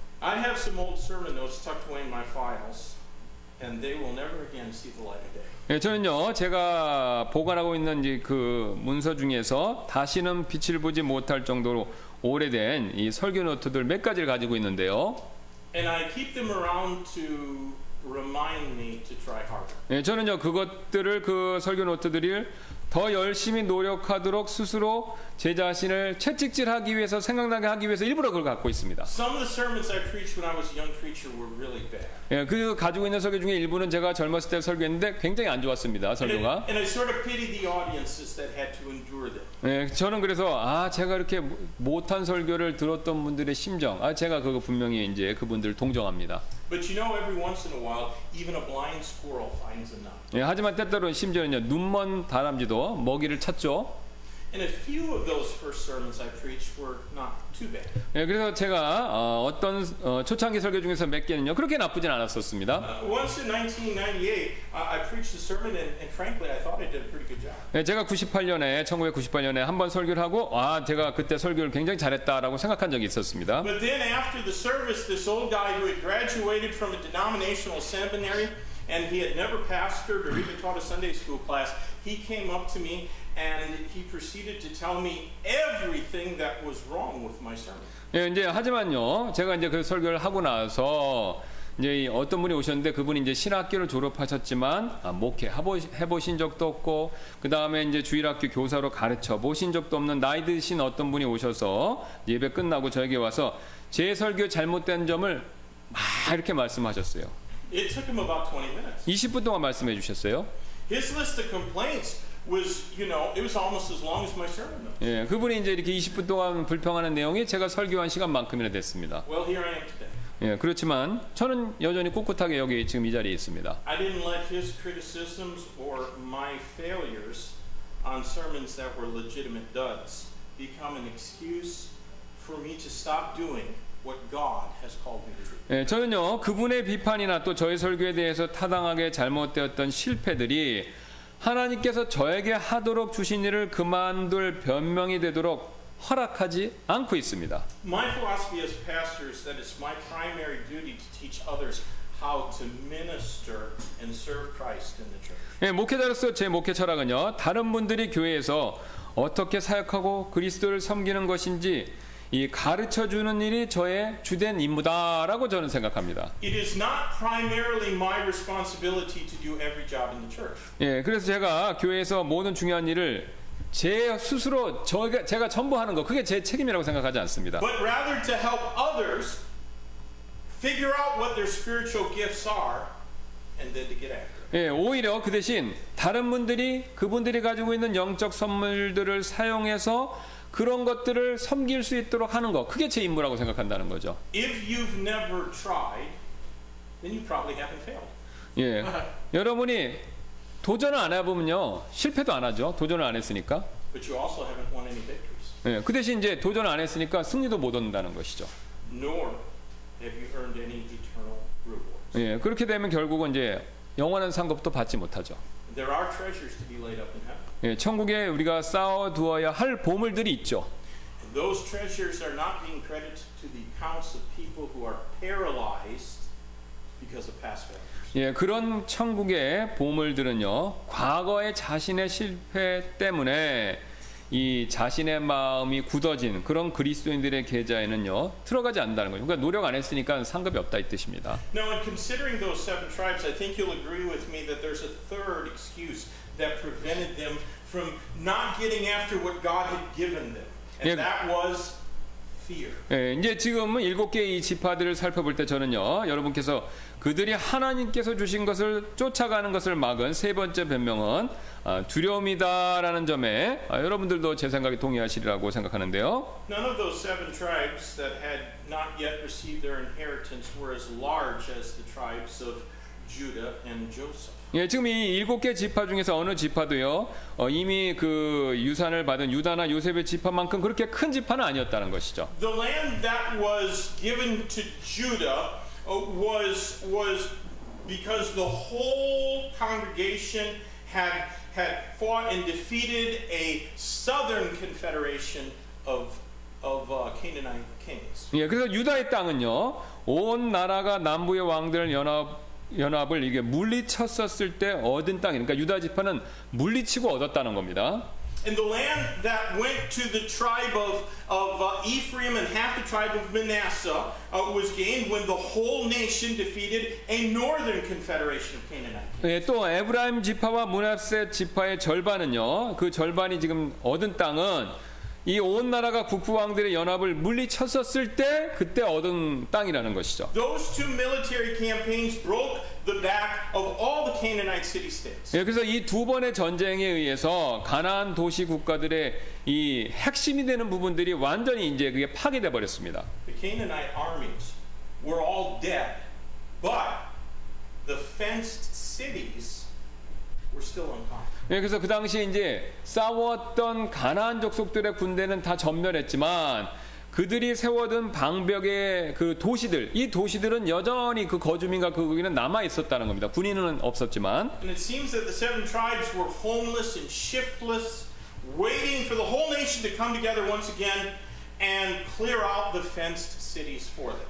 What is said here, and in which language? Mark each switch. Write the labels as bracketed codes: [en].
[en] I have some old sermon notes tucked away in my files, and they will never again see the light of day. [ko] 네, 저는요 제가 보관하고 있는 이제 그 문서 중에서 다시는 빛을 보지 못할 정도로 오래된 이 설교 노트들 몇 가지를 가지고 있는데요. [en] And I keep them around to remind me to try harder. [ko] 네, 저는요 그것들을 그 설교 노트들을 더 열심히 노력하도록 스스로 제 자신을 채찍질하기 위해서 생각나게 하기 위해서 일부러 그걸 갖고 있습니다. [en] Some of the sermons I preached when I was a young preacher were really bad. [ko] 예, 그 가지고 있는 설교 중에 일부는 제가 젊었을 때 설교했는데 굉장히 안 좋았습니다. 설교가. [en] And I sort of pity the audiences that had to endure them. [ko] 예, 저는 그래서 제가 이렇게 못한 설교를 들었던 분들의 심정, 제가 그거 분명히 이제 그분들 동정합니다. [en] But you know, every once in a while, even a blind squirrel finds a nut. [ko] 예, 하지만 때때로는 심지어는요 눈먼 다람쥐도 먹이를 찾죠. [en] And a few of those first sermons I preached were not too bad. [ko] 예, 그래서 제가 어떤 초창기 설교 중에서 몇 개는요 그렇게 나쁘진 않았었습니다. [en] Once in 1998, I preached a sermon, and frankly, I thought I did a pretty good job. [ko] 예, 제가 1998년에 한 번 설교를 하고 제가 그때 설교를 굉장히 잘했다라고 생각한 적이 있었습니다. [en] But then after the service, this old guy who had graduated from a denominational seminary, and he had never pastored or even taught a Sunday school class, he came up to me and he proceeded to tell me everything that was wrong with my sermon. [ko] 예, 이제 하지만요, 제가 이제 그 설교를 하고 나서 이제 어떤 분이 오셨는데 그분이 이제 신학교를 졸업하셨지만 목회 해보신 적도 없고 그 다음에 이제 주일학교 교사로 가르쳐 보신 적도 없는 나이 드신 어떤 분이 오셔서 예배 끝나고 저에게 와서 제 설교 잘못된 점을 막 이렇게 말씀하셨어요. [en] It took him about 20 minutes. [ko] 20분 동안 말씀해 주셨어요. [en] His list of complaints was, it was almost as long as my sermon notes. [ko] 예, 그분이 이제 이렇게 20분 동안 불평하는 내용이 제가 설교한 시간만큼이나 됐습니다. [en] Well, here I am today. [ko] 예, 그렇지만 저는 여전히 꿋꿋하게 여기 지금 이 자리에 있습니다. [en] I didn't let his criticisms or my failures on sermons that were legitimate duds become an excuse for me to stop doing what God has called me to do. [ko] 예, 저는요 그분의 비판이나 또 저의 설교에 대해서 타당하게 잘못되었던 실패들이 하나님께서 저에게 하도록 주신 일을 그만둘 변명이 되도록 허락하지 않고 있습니다. [en] My philosophy as pastors that it's my primary duty to teach others how to minister and serve Christ in the church. [ko] 예, 목회자로서 제 목회 철학은요 다른 분들이 교회에서 어떻게 사역하고 그리스도를 섬기는 것인지 이 가르쳐주는 일이 저의 주된 임무다라고 저는 생각합니다. [en] It is not primarily my responsibility to do every job in the church. [ko] 예, 그래서 제가 교회에서 모든 중요한 일을 제 스스로 제가 전부 하는 거 그게 제 책임이라고 생각하지 않습니다. [en] But rather to help others figure out what their spiritual gifts are and then to get after it. [ko] 예, 오히려 그 대신 다른 분들이 그분들이 가지고 있는 영적 선물들을 사용해서 그런 것들을 섬길 수 있도록 하는 거, 그게 제 임무라고 생각한다는 거죠. [en] If you've never tried, then you probably haven't failed. [ko] 예, 여러분이 도전을 안 해보면요 실패도 안 하죠. 도전을 안 했으니까. [en] But you also haven't won any victories. [ko] 예, 그 대신 이제 도전을 안 했으니까 승리도 못 얻는다는 것이죠. [en] Nor have you earned any eternal rewards. [ko] 예, 그렇게 되면 결국은 이제 영원한 상급도 받지 못하죠. [en] There are treasures to be laid up in heaven. [ko] 예, 천국에 우리가 쌓아두어야 할 보물들이 있죠. [en] And those treasures are not being credited to the accounts of people who are paralyzed because of past failures. [ko] 예, 그런 천국의 보물들은요, 과거의 자신의 실패 때문에 이 자신의 마음이 굳어진 그런 그리스도인들의 계좌에는요, 들어가지 않는다는 거죠. 그러니까 노력 안 했으니까 상급이 없다 이 뜻입니다. [en] Now, in considering those 7 tribes, I think you'll agree with me that there's a third excuse that prevented them from not getting after what God had given them, and Yeah. that was fear. [ko] 예, 이제 지금은 7개의 이 지파들을 살펴볼 때 저는요, 여러분께서 그들이 하나님께서 주신 것을 쫓아가는 것을 막은 세 번째 변명은 두려움이다라는 점에 여러분들도 제 생각에 동의하시리라고 생각하는데요. [en] None of those 7 tribes that had not yet received their inheritance were as large as the tribes of Judah and Joseph. [ko] 예, 지금 이 7개 지파 중에서 어느 지파도요, 이미 그 유산을 받은 유다나 요셉의 지파만큼 그렇게 큰 지파는 아니었다는 것이죠. [en] The land that was given to Judah was because the whole congregation had fought and defeated a southern confederation of Canaanite kings. [ko] 예, 그래서 유다의 땅은요, 온 나라가 남부의 왕들 연합을 이게 물리쳤었을 때 얻은 땅이니까 유다 지파는 물리치고 얻었다는 겁니다. [en] And the land that went to the tribe of Ephraim and half the tribe of Manasseh was gained when the whole nation defeated a northern confederation of Canaanites. [ko] 예, 또 에브라임 지파와 므낫세 지파의 절반은요, 그 절반이 지금 얻은 땅은 이 온 나라가 북부 왕들의 연합을 물리쳤었을 때 그때 얻은 땅이라는 것이죠. [en] Those 2 military campaigns broke the back of all the Canaanite city-states. [ko] 예, 그래서 이 두 번의 전쟁에 의해서 가나안 도시 국가들의 이 핵심이 되는 부분들이 완전히 이제 그게 파괴돼 버렸습니다. [en] The Canaanite armies were all dead, but the fenced cities were still unconquered. [ko] 예, 그래서 그 당시에 이제 싸웠던 가나안 족속들의 군대는 다 전멸했지만 그들이 세워둔 방벽의 그 도시들, 이 도시들은 여전히 그 거주민과 그 거기는 남아 있었다는 겁니다. 군인은 없었지만. [en] And it seems that the 7 tribes were homeless and shiftless, waiting for the whole nation to come together once again and clear out the fenced cities for them.